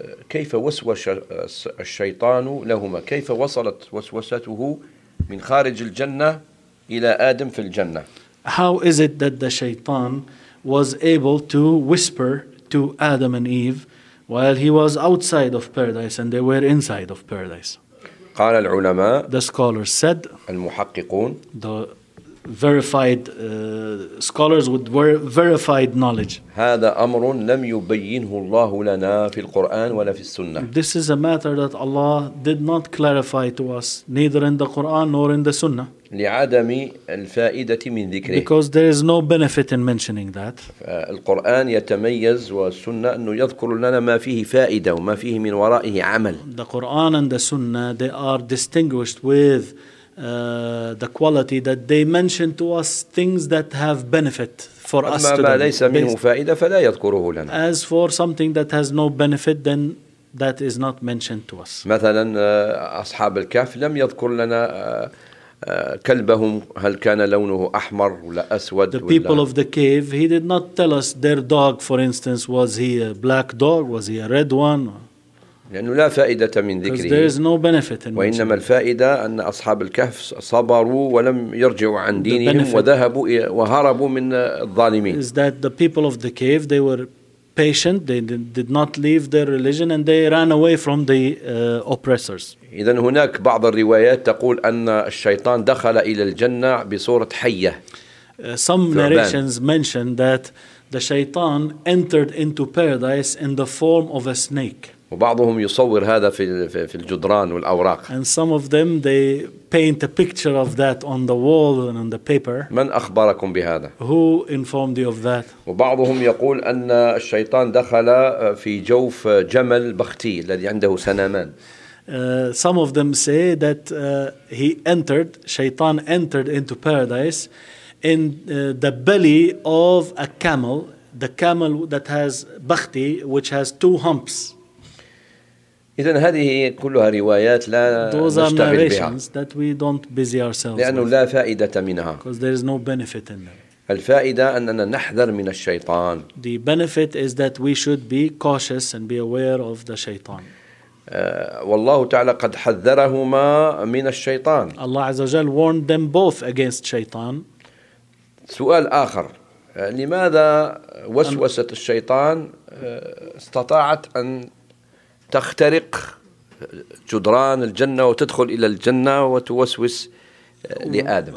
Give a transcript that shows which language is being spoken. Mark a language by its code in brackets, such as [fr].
[ar] كيف وسوس الشيطان لهما؟ كيف وصلت وسوسته من خارج الجنة إلى آدم في الجنة؟ [en] How is it that the shaitan was able to whisper to Adam and Eve while he was outside of paradise and they were inside of paradise? [ar] قال العلماء. [en] The scholars said. [ar] المحققون. [en] Verified scholars with verified knowledge. [ar] هذا أمر لم يبينه الله لنا في القرآن ولا في السنة. [en] This is a matter that Allah did not clarify to us, neither in the Quran nor in the Sunnah. [ar] لعدم الفائدة من ذكره. [en] Because there is no benefit in mentioning that. [ar] القرآن يتميز والسنة أنه يذكر لنا ما فيه فائدة وما فيه من ورائه عمل. [en] The Quran and the Sunnah, they are distinguished with the quality that they mention to us things that have benefit for us to them. As for something that has no benefit, then that is not mentioned to us. [ar] مثلا أصحاب الكهف لم يذكر لنا كلبهم هل كان لونه أحمر ولا أسود. [en] The people of the cave, he did not tell us their dog, for instance, was he a black dog, was he a red one. [ar] لأنه لا فائدة من ذكره. [en] Because there is no benefit in. [ar] وإنما الفائدة أن أصحاب الكهف صبروا ولم يرجعوا عن دينهم وذهبوا وهربوا من الظالمين. [en] Is that the people of the cave? They were patient. They did not leave their religion and they ran away from the oppressors. [ar] إذن هناك بعض الروايات تقول أن الشيطان دخل إلى الجنة بصورة حية. [en] Some narrations mention that the shaitan entered into paradise in the form of a snake. [ar] وبعضهم يصور هذا في في الجدران والأوراق. [en] And some of them they paint a picture of that on the wall and on the paper. [ar] من أخبركم بهذا؟ [en] Who informed you of that? [ar] وبعضهم يقول أن الشيطان دخل في جوف جمل بختي الذي عنده سنامان. [en] Some of them say that شيطان entered into paradise in the belly of a camel, the camel that has بختي, which has two humps. [ar] إذن هذه كلها روايات لا نستعمل بها. [en] That we don't busy ourselves [ar] لأنه [en] with. [ar] لا فائدة منها. [en] Because there is no benefit in them. [ar] الفائدة أننا نحذر من الشيطان. [en] The benefit is that we should be cautious and be aware of the شيطان. [ar] والله تعالى قد حذرهما من الشيطان. [en] Allah [ar] عز وجل [en] warned them both against شيطان. [ar] سؤال آخر. لماذا وسوسة الشيطان استطاعت أن تخترق جدران الجنة وتدخل إلى الجنة وتوسوس لآدم.